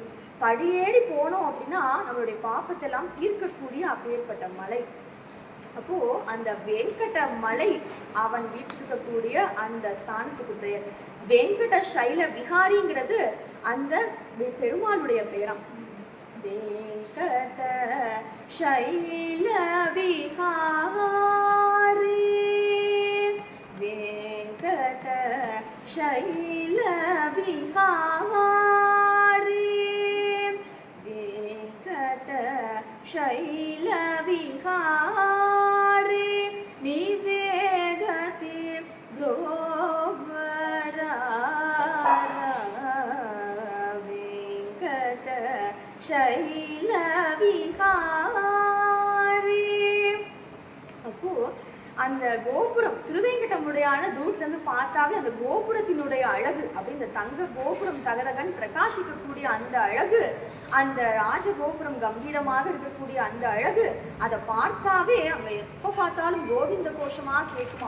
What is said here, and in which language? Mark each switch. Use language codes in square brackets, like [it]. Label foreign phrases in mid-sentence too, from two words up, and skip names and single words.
[ta] படியேறி போனோம் அப்படின்னா நம்மளுடைய பாப்பத்தை எல்லாம் தீர்க்கக்கூடிய அப்பேற்பட்ட மலை. அப்போ அந்த வெங்கட மலை அவன் வீட்டிருக்கக்கூடிய அந்த ஸ்தானத்துக்கு பெயர். வெங்கட சைல விஹாரிங்கிறது அந்த பெருமாளுடைய பெயராம். [te] వేంకట శైల విహారి, వేంకట శైల విహారి, వేంకట శైల విహారి నివేదతి బ్రోవరా వేంకట శైల విహారి. [ta] அப்போ அந்த கோபுரம் திருவேங்கடமுடையான தூரத்துல இருந்து பார்த்தாவே அந்த கோபுரத்தினுடைய அழகு அப்படி இந்த தங்க கோபுரம் தகதகன் பிரகாசிக்கக்கூடிய அந்த அழகு, அந்த ராஜகோபுரம் கம்பீரமாக இருக்கக்கூடிய அந்த அழகு, அதை பார்த்தாவே அங்க எப்ப பார்த்தாலும் கோவிந்த கோஷமா கேட்குமா.